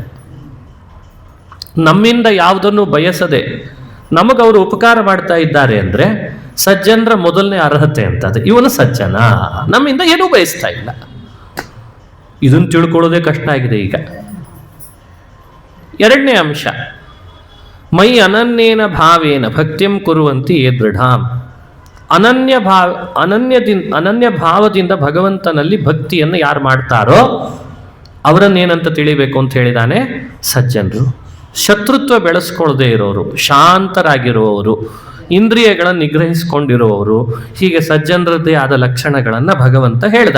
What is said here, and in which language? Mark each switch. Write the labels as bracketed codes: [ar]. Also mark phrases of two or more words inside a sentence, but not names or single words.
[kn] ನಮ್ಮಿಂದ ಯಾವುದನ್ನು ಬಯಸದೆ ನಮಗವರು ಉಪಕಾರ ಮಾಡ್ತಾ ಇದ್ದಾರೆ ಅಂದರೆ ಸಜ್ಜನರ ಮೊದಲನೇ ಅರ್ಹತೆ ಅಂತದೆ. ಇವನು ಸಜ್ಜನ, ನಮ್ಮಿಂದ ಏನೂ ಬಯಸ್ತಾ ಇಲ್ಲ. ಇದನ್ನು ತಿಳ್ಕೊಳ್ಳೋದೇ ಕಷ್ಟ ಆಗಿದೆ ಈಗ. ಎರಡನೇ ಅಂಶ, [sa] ಮೈ ಅನನ್ಯೇನ ಭಾವೇನ ಭಕ್ತಿಂ ಕುರುವಂತಿ ಯೇ ದೃಢಾಂ. [kn] ಅನನ್ಯ ಭಾವದಿಂದ ಭಗವಂತನಲ್ಲಿ ಭಕ್ತಿಯನ್ನು ಯಾರು ಮಾಡ್ತಾರೋ ಅವರನ್ನೇನಂತ ತಿಳಿಬೇಕು ಅಂತ ಹೇಳಿದಾನೆ, ಸಜ್ಜನರು. ಶತ್ರುತ್ವ ಬೆಳೆಸ್ಕೊಳ್ಳದೆ ಇರೋರು, ಶಾಂತರಾಗಿರುವವರು, ಇಂದ್ರಿಯಗಳನ್ನು ನಿಗ್ರಹಿಸಿಕೊಂಡಿರುವವರು, ಹೀಗೆ ಸಜ್ಜನರದ್ದೇ ಆದ ಲಕ್ಷಣಗಳನ್ನು ಭಗವಂತ ಹೇಳ್ದ.